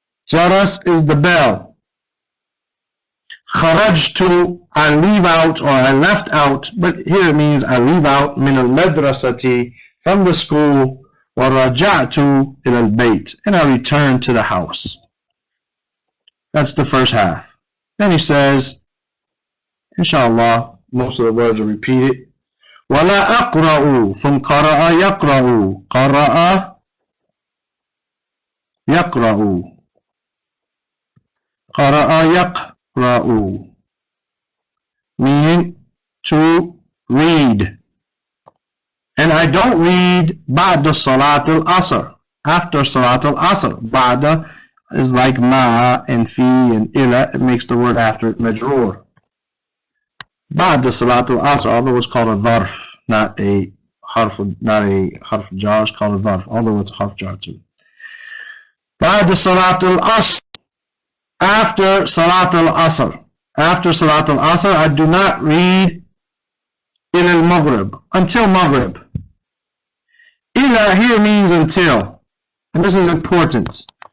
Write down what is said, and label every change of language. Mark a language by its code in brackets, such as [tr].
[en] Jaras is the bell. Kharajtu, I leave out or I left out, but here it means I leave out min al-madrasati, from the school, wa raja'tu ila al-bayt, and I return to the house. That's the first half. Then he says, inshallah, most of the words are repeated. [ar] وَلَا أَقْرَأُ, from قَرَأَ يَقْرَأُ, قَرَأَ يَقْرَأُ, قَرَأَ يَقْرَأُ, [en] meaning to read. And I don't read [ar] بعد صلاة العصر, [en] after صلاة العصر. بعد is like ma and fi and ila, it makes the word after it majroor. [ar] بعد صلاة العصر, [en] although it's called a dharf, not a harf jar, it's called a dharf, although it's a harf jar too. [ar] بعد صلاة العصر, after صلاة العصر. [en] After صلاة العصر, I do not read [ar] إلى المغرب, [en] until maghrib. إلى here means until, and this is important.